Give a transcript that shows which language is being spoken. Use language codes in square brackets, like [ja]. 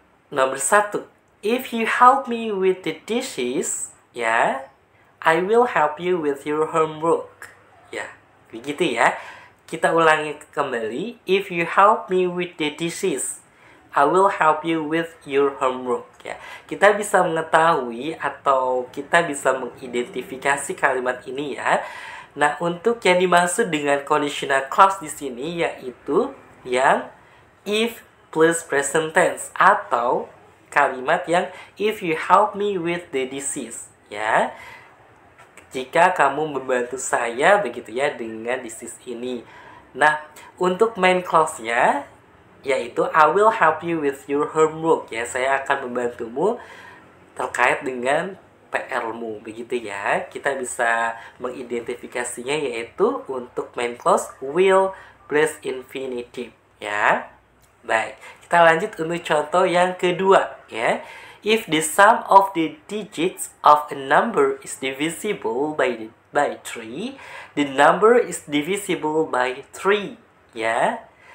[id] Nomor 1, [en] if you help me with the dishes, ya, I will help you with your homework. [id] Ya, begitu ya. Kita ulangi kembali. [en] If you help me with the dishes, I will help you with your homework. [id] Ya, kita bisa mengetahui atau kita bisa mengidentifikasi kalimat ini ya. Nah, untuk yang dimaksud dengan conditional clause di sini yaitu yang if plus present tense atau kalimat yang [en] if you help me with the disease [id] ya. Jika kamu membantu saya begitu ya dengan disease ini. Nah, untuk main clause-nya yaitu [en] I will help you with your homework [id] ya. Saya akan membantumu terkait dengan PR-mu begitu ya. Kita bisa mengidentifikasinya yaitu untuk main clause will plus infinitive ya. Baik, kita lanjut untuk contoh yang kedua ya. [en] If the sum of the digits of a number is divisible by 3, the number is divisible by 3 ya.